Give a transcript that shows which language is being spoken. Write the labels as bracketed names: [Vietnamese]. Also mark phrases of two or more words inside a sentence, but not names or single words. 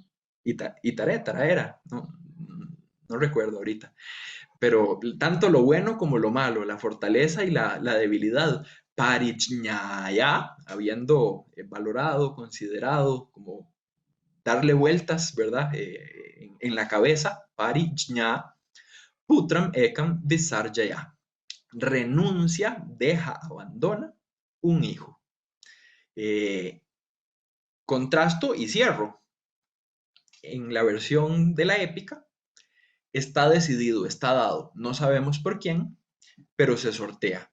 [Spanish] Itarétara era, no recuerdo ahorita. Pero tanto lo bueno como lo malo, la fortaleza y la debilidad. Parichñaya, habiendo valorado, considerado como darle vueltas, ¿verdad? En la cabeza, [Sanskrit] परि ज्ञ पुत्रम् एकम् विसर्जय. [Spanish] Renuncia, deja, abandona un hijo. Contrasto y cierro. En la versión de la épica está decidido, está dado, no sabemos por quién, pero se sortea.